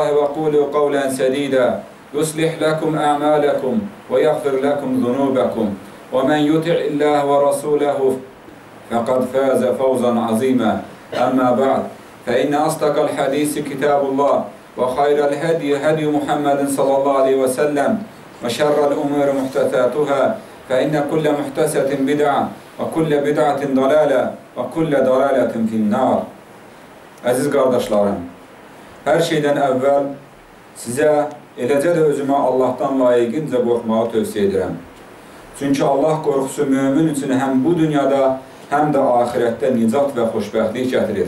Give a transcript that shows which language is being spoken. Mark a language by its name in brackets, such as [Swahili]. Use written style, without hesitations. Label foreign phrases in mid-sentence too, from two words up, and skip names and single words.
[Arabic] وقولوا قولا سديدا يصلح لكم أعمالكم ويغفر لكم ذنوبكم ومن يطع الله ورسوله فقد فاز فوزا عظيما أما بعد فإن أصدق الحديث كتاب الله وخير الهدي هدي محمد صلى الله عليه وسلم وشر الأمور محدثاتها فإن كل محدثة بدعة وكل بدعة ضلالة وكل ضلالة في النار. [Azerbaijani] Əziz qardaşlarım, hər şeydən əvvəl sizə, eləcə də özümə Allahdan layiqincə qorxmağı tövsiyə edirəm. Çünki Allah qorxusu mümin üçün həm bu dünyada, həm də ahirətdə nicat və xoşbəxtlik gətirir.